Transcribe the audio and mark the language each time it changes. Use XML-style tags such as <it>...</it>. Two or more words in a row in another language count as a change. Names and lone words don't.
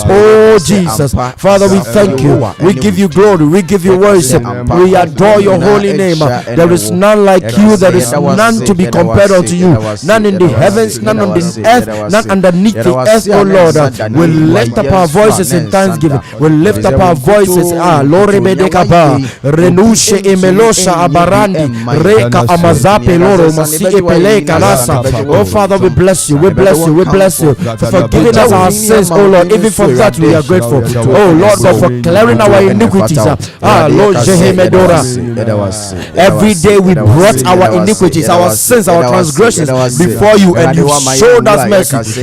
<en>Oh Jesus. Father, we thank you. We give you glory. We give you worship. We adore your holy name. There is none like you. There is none to be compared unto you. None in the heavens, none on the earth, none underneath the earth, oh Lord. We lift up our voices in thanksgiving. We lift up our voices. Lord Rebedekaba, Renushe Emelosha Abarandi, Reka Amazape Loro, Masi Epele Kalasa. Oh Father, we bless you. We bless you. We bless you for forgiving us our sins, oh Lord. Even for that we are grateful. Oh Lord God, for clearing our iniquities. Lord Jehemedora. Every day we brought our iniquities, our sins, our transgressions before you, and you showed us mercy.</en>